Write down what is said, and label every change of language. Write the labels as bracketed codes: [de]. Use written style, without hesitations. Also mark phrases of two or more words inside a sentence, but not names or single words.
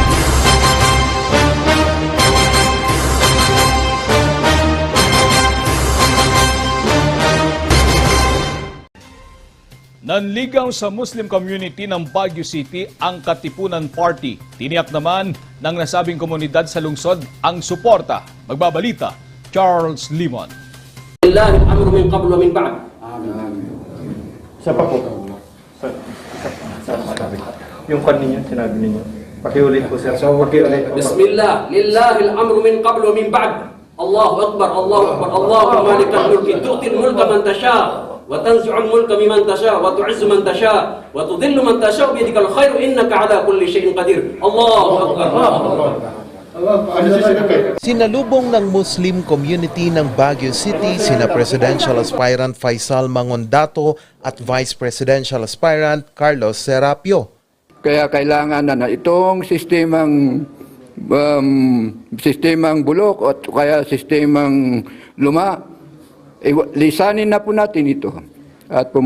[tl] Nanligaw sa Muslim community ng Baguio City ang Katipunan Party. Tiniyak naman ng nasabing komunidad sa lungsod ang suporta. Magbabalita, Charles Limon. [ar] لله الأمر من قبل ومن بعد. [tl] Siya pa po. Yung kanina, sinabi ninyo. Pakiulit po sir. So, pakiulit. [ar] بسم الله لله الأمر من قبل ومن بعد الله أكبر الله أكبر اللهم مالك الملك تؤتي الملك من تشاء. وتنزع الملك ممن تشاء وتعز من تشاء وتذل من تشاء بيدك الخير انك على كل شيء قدير الله اكبر [tl] Sinalubong ng Muslim community ng Baguio City sina Presidential Aspirant Faisal Mangondato at Vice Presidential Aspirant Carlos Serapio. Kaya kailangan na itong sistemang bulok at kaya sistemang luma, lisanin na po natin ito at